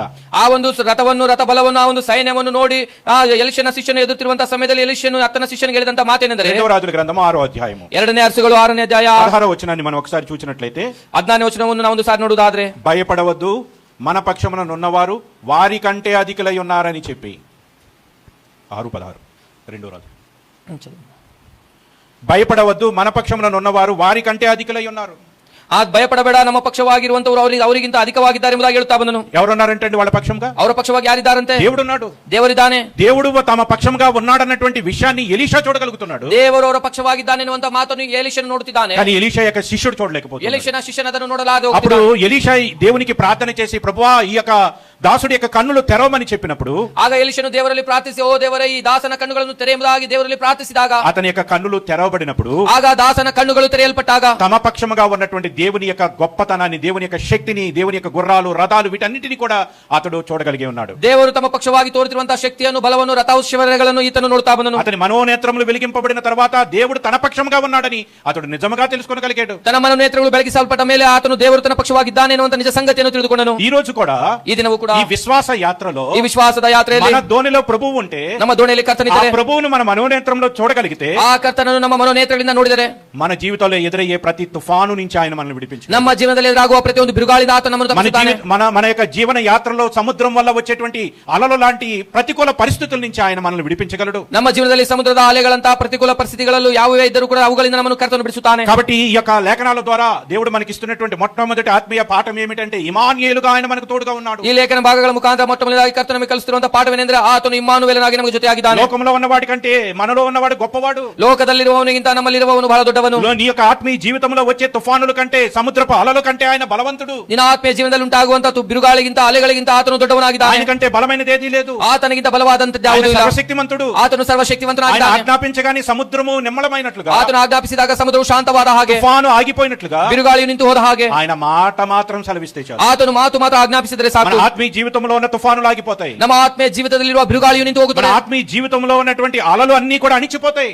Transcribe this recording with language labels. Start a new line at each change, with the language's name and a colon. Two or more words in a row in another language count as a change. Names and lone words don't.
Kannada: ಆ ಒಂದು ರಥ ಬಲವನ್ನು ಆ ಒಂದು ಸೈನ್ಯವನ್ನು ನೋಡಿ ಆ ಎಲಿಷನ ಶಿಷ್ಯನು ಎದುರುತ್ತಿರುವಂತಹ ಸಮಯದಲ್ಲಿ ಎಲಿಷನು ಆತನ ಶಿಷ್ಯನಿಗೆ ಹೇಳಿದಂತ ಮಾತೇನೆಂದರೆ,
Telugu: రెండవ రాజుల గ్రంథము 6వ అధ్యాయము
Kannada: 2ನೇ ಅರಸುಗಳು 6ನೇ ಅಧ್ಯಾಯ
Telugu: 16వ వచనాన్ని మనం ఒకసారి చూసినట్లయితే,
Kannada: 14ನೇ ವಚನವನ್ನು ನಾವು ಒಂದು ಸಾರಿ ನೋಡುವುದಾದ್ರೆ,
Telugu: భయపడవద్దు మన పక్షమున నున్నవారు వారి కంటే అధికులై ఉన్నారని చెప్పి, 6:16 రెండో రాజు, భయపడవద్దు మన పక్షమున నున్నవారు వారి కంటే అధికులై ఉన్నారు.
Kannada: ಆ ಭಯಪಡಬೇಡ, ನಮ್ಮ ಪಕ್ಷವಾಗಿರುವಂತವರು ಅವರಿಗಿಂತ ಅಧಿಕವಾಗಿದ್ದಾರೆ ಎಂಬುದಾಗಿ ಹೇಳುತ್ತಾ ಬಂದನು.
Telugu: ఎవరున్నారంటే వాళ్ళ పక్షంగా,
Kannada: ಅವರ ಪಕ್ಷವಾಗಿ ಯಾರಿದ್ದಾರಂತೆ?
Telugu: దేవుడున్నాడు.
Kannada: ದೇವರಿದ್ದಾನೆ.
Telugu: దేవుడు తమ పక్షంగా ఉన్నాడన్నటువంటి విషయాన్ని ఎలీషా చూడగలుగుతున్నాడు.
Kannada: ದೇವರು ಅವರ ಪಕ್ಷವಾಗಿದ್ದಾನೆ ಎನ್ನುವಂತ ಮಾತನ್ನು ಎಲಿಷನು ನೋಡುತ್ತಿದ್ದಾನೆ.
Telugu: కానీ ఎలీషా యొక్క శిష్యుడు చూడలేకపోతున్నాడు.
Kannada: ಎಲಿಷನ ಶಿಷ್ಯನ ಅದನ್ನು ನೋಡಲಾದೆ.
Telugu: అప్పుడు ఎలీషా దేవునికి ప్రార్థన చేసి, ప్రభువా ఈ యొక్క దాసుడి యొక్క కన్నులు తెరవమని చెప్పినప్పుడు,
Kannada: ಆಗ ಎಲಿಷನು ದೇವರಲ್ಲಿ ಪ್ರಾರ್ಥಿಸಿ, ಓ ದೇವರೇ ಈ ದಾಸನ ಕಣ್ಣುಗಳನ್ನು ತೆರೆಯುವುದಾಗಿ ದೇವರಲ್ಲಿ ಪ್ರಾರ್ಥಿಸಿದಾಗ,
Telugu: అతని యొక్క కన్నులు తెరవబడినప్పుడు,
Kannada: ಆಗ ದಾಸನ ಕಣ್ಣುಗಳು ತೆರೆಯಲ್ಪಟ್ಟಾಗ,
Telugu: తమ పక్షముగా ఉన్నటువంటి దేవుని యొక్క గొప్పతనాన్ని, దేవుని యొక్క శక్తిని, దేవుని యొక్క గుర్రాలు రథాలు వీటన్నిటిని కూడా అతడు చూడగలిగి ఉన్నాడు.
Kannada: ದೇವರು ತಮ್ಮ ಪಕ್ಷವಾಗಿ ತೋರುತ್ತಿರುವಂತಹ ಶಕ್ತಿಯನ್ನು, ಬಲವನ್ನು, ರಥೋತ್ಸವಗಳನ್ನು ಈತನು ನೋಡ್ತಾ ಬಂದನು.
Telugu: అతని మనోనేత్రములు వెలిగింపబడిన తర్వాత దేవుడు తన పక్షముగా ఉన్నాడని అతడు నిజముగా తెలుసుకోగలిగాడు.
Kannada: ತನ್ನ ಮನೋನೇತ್ರಗಳು ಬೆಳಗಿಸಲ್ಪಟ್ಟ ಮೇಲೆ ಆತನು ದೇವರು ತನ್ನ ಪಕ್ಷವಾಗಿದ್ದಾನೆ ಎನ್ನುವಂತ ನಿಜ ಸಂಗತಿಯನ್ನು ತಿಳಿದುಕೊಂಡನು.
Telugu: ఈ రోజు కూడా,
Kannada: ಈ ದಿನವೂ ಕೂಡ
Telugu: ఈ విశ్వాస యాత్రలో,
Kannada: ಈ ವಿಶ್ವಾಸದ ಯಾತ್ರೆಯಲ್ಲಿ
Telugu: మన దోణిలో ప్రభువు ఉంటే,
Kannada: ನಮ್ಮ ದೋಣಿಯಲ್ಲಿ
Telugu: ఆ
Kannada: ಕರ್ತನಿದ್ದರೆ,
Telugu: ప్రభువును మన మనోనేత్రంలో చూడగలిగితే,
Kannada: ಆ ಕರ್ತನನ್ನು ನಮ್ಮ ಮನೋನೇತ್ರಗಳಿಂದ ನೋಡಿದರೆ,
Telugu: మన జీవితంలో ఎదురయ్యే ప్రతి తుఫాను నుంచి ఆయన మనల్ని విడిపించాడు.
Kannada: ನಮ್ಮ ಜೀವನದಲ್ಲಿ ಎದುರಾಗುವ ಪ್ರತಿಯೊಂದು ಬಿರುಗಾಳಿದ ಆತ ನಮ್ಮನ್ನು ತಪ್ಪಿಸುತ್ತಾನೆ.
Telugu: మన యొక్క జీవన యాత్రలో సముద్రం వల్ల వచ్చేటువంటి అలలు లాంటి ప్రతికూల పరిస్థితుల నుంచి ఆయన మనల్ని విడిపించగలడు.
Kannada: ನಮ್ಮ ಜೀವನದಲ್ಲಿ ಸಮುದ್ರದ ಅಲೆಗಳಂತಹ ಪ್ರತಿಕೂಲ ಪರಿಸ್ಥಿತಿಗಳಲ್ಲೂ ಯಾವುವೇ ಇದ್ದರೂ ಕೂಡ ಅವುಗಳಿಂದ ನಮ್ಮನ್ನು ಕರ್ತನು ಬಿಡಿಸುತ್ತಾನೆ.
Telugu: కాబట్టి ఈ యొక్క లేఖనాల ద్వారా దేవుడు మనకి ఇస్తున్నటువంటి మొట్టమొదటి ఆత్మీయ పాఠం ఏమిటంటే, ఇమానుయేలుగా ఆయన మనకు తోడుగా ఉన్నాడు.
Kannada: ಈ ಲೇಖನ ಭಾಗಗಳ ಮುಖಾಂತರ ಮೊಟ್ಟಮೊದಲಾಗಿ ಕರ್ತನು ನಮಗೆ ಕಲಿಸುತ್ತಿರುವಂತಹ ಪಾಠವೇನೆಂದರೆ, ಆತನು ಇಮ್ಮಾನುವೇಲನಾಗಿ ನಮಗೆ ಜೊತೆಯಾಗಿದ್ದಾನೆ.
Telugu: లోకంలో ఉన్నవాడి కంటే మనలో ఉన్నవాడు గొప్పవాడు.
Kannada: ಲೋಕದಲ್ಲಿರುವವನಿಗಿಂತ ನಮ್ಮಲ್ಲಿರುವವನು ಬಹಳ ದೊಡ್ಡವನು.
Telugu: నీ యొక్క ఆత్మీయ జీవితంలో వచ్చే తుఫానుల కంటే, సముద్రపు అలల కంటే ఆయన బలవంతుడు.
Kannada: ನಿನ್ನ ಆತ್ಮೀಯ ಜೀವನದಲ್ಲಿ ಉಂಟಾಗುವಂತಹ ಬಿರುಗಾಳಿಗಿಂತ ಅಲೆಗಳಿಗಿಂತ ಆತನು ದೊಡ್ಡವನಾಗಿದ್ದಾನೆ.
Telugu: ఆయన కంటే బలమైనదేదీ లేదు.
Kannada: ಆತನಿಗಿಂತ ಬಲವಾದಂತದ್ದು
Telugu: ఆయన
Kannada: ಯಾವುದೂ ಇಲ್ಲ.
Telugu: సర్వశక్తిమంతుడు.
Kannada: ಆತನು
Telugu: ఆయన
Kannada: ಸರ್ವಶಕ್ತಿವಂತನಾಗಿದ್ದಾನೆ.
Telugu: ఆజ్ఞాపించగానే సముద్రము నిమ్మళమైనట్లుగా,
Kannada: ಆತನು ಆಜ್ಞಾಪಿಸಿದಾಗ ಸಮುದ್ರವು ಶಾಂತವಾದ ಹಾಗೆ,
Telugu: తుఫాను ఆగిపోయినట్లుగా,
Kannada: ಬಿರುಗಾಳಿಯು ನಿಂತು ಹೋದ ಹಾಗೆ,
Telugu: ఆయన మాట మాత్రం సెలవిస్తే చాలు.
Kannada: ಆತನು ಮಾತು ಮಾತ್ರ ಆಜ್ಞಾಪಿಸಿದರೆ
Telugu: మన
Kannada: ಸಾಕು.
Telugu: ఆత్మీయ జీవితంలో ఉన్న తుఫానులు ఆగిపోతాయి.
Kannada: ನಮ್ಮ ಆತ್ಮೀಯ ಜೀವಿತದಲ್ಲಿರುವ ಬಿರುಗಾಳಿಯು ನಿಂತು
Telugu: మన
Kannada: ಹೋಗುತ್ತದೆ.
Telugu: ఆత్మీయ జీవితంలో ఉన్నటువంటి అలలు అన్ని కూడా అణిచిపోతాయి.